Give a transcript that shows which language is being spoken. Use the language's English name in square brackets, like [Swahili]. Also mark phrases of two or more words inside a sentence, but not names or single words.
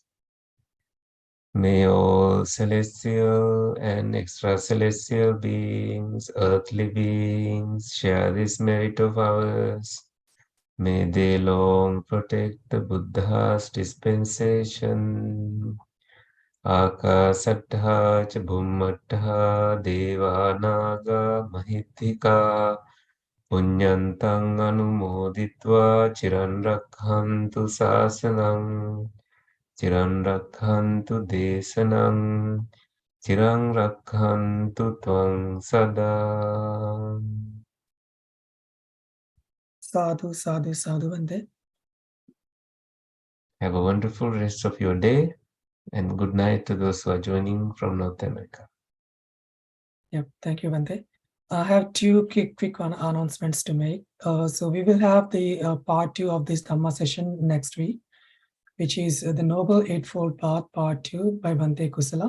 [English] May all celestial and extra-celestial beings, earthly beings, share this merit of ours. May they long protect the Buddha's dispensation. [Pali] Akasattha cha bhummattha devanaga mahitthika punyantang anumoditva chiran rakhantu sasanam chiran rakhantu desanam chiran rakhantu tvang sada. Sadhu, sadhu, sadhu, Bhante. [English] Have a wonderful rest of your day, and good night to those who are joining from North America. Yep, thank you, Bhante. I have two quick announcements to make. So we will have the part 2 of this Dhamma session next week, which is the Noble Eightfold Path Part 2 by Bhante Kusala.